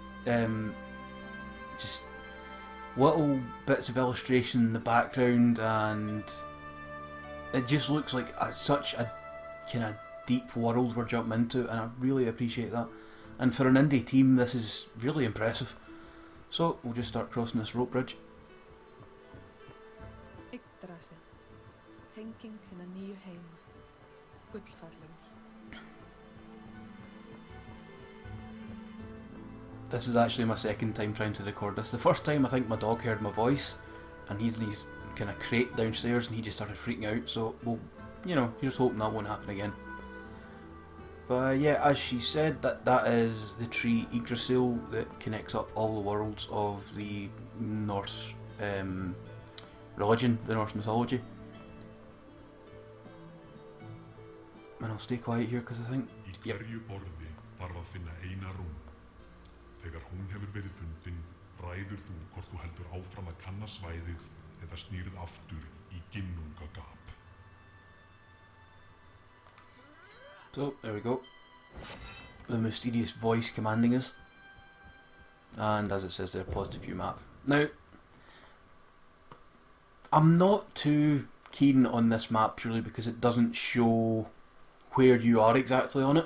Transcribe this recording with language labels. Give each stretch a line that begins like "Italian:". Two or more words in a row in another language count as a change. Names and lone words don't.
English: Just little bits of illustration in the background, and it just looks like such a kind of deep world we're jumping into, and I really appreciate that. And for an indie team, this is really impressive. So we'll just start crossing this rope bridge.
Icelandic: Yggdrasil, tenging hinna nýju heima, gullfallegur.
English: This is actually my second time trying to record this. The first time I think my dog heard my voice, and he's in his kind of crate downstairs, and he just started freaking out. So we'll, you're just hoping that won't happen again. But yeah, as she said, that is the tree Yggdrasil that connects up all the worlds of the Norse religion, the Norse mythology. And I'll stay quiet here because I think... Yep.
Icelandic: Þegar hún hefur verið fundin, ræður þú hvort þú heldur áfram að kanna svæðið eða snýrð aftur í ginnungagap.
English: So, there we go. The mysterious voice commanding us. And as it says there, positive view map. Now, I'm not too keen on this map purely because it doesn't show where you are exactly on it.